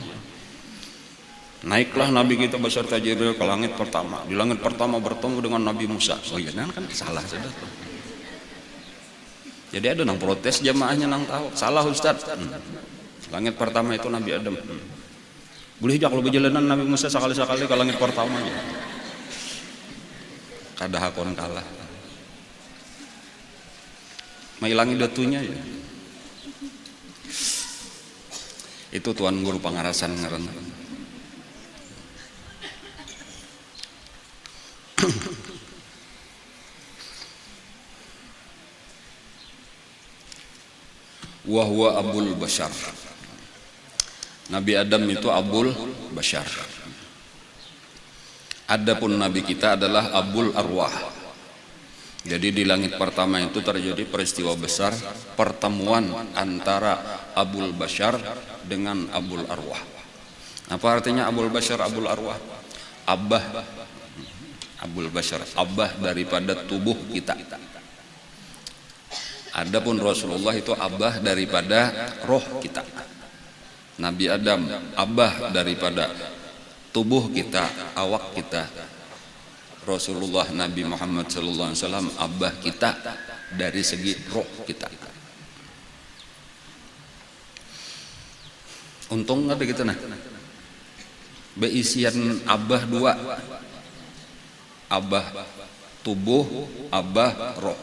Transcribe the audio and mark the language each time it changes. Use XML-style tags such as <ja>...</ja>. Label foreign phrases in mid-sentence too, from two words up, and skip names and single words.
<bjn>Naiklah Nabi kita beserta Jibril ke langit pertama. Di langit pertama bertemu dengan Nabi Musa. Oh iya kan salah sudah. Jadi ada nang protes jamaahnya nang tahu salah Ustaz. Langit pertama itu Nabi Adam. Boleh jak lebih jalanan Nabi Musa sekali-sekali ke langit pertama aja. Kada hakon kalah. Mailangi datunya ya. Itu tuan guru pangarasan ngaran.</bjn> <ar>وهو أبو البشر.</ar> <bjn>Nabi Adam itu</bjn> <ar>أبو البشر.</ar> <bjn>Adapun Nabi kita adalah</bjn> <ar>أبو الأرواح.</ar> <bjn>Jadi di langit pertama itu terjadi peristiwa besar, pertemuan antara</bjn> <ar>أبو البشر</ar> <bjn>dengan</bjn> <ar>أبو الأرواح.</ar> <bjn>Apa artinya</bjn> <ar>أبو البشر، أبو الأرواح?</ar> <bjn>Abah,</bjn> <ar>أبو البشر,</ar> <bjn>abah daripada tubuh kita. Adapun Rasulullah itu abah daripada roh kita. Nabi Adam abah daripada tubuh kita, awak kita. Rasulullah Nabi Muhammad</bjn> <ar>صلى الله عليه وسلم</ar> <bjn>abah kita dari segi roh kita. Untung ada gitu nah. Beisian abah dua. Abah tubuh, abah roh.</bjn>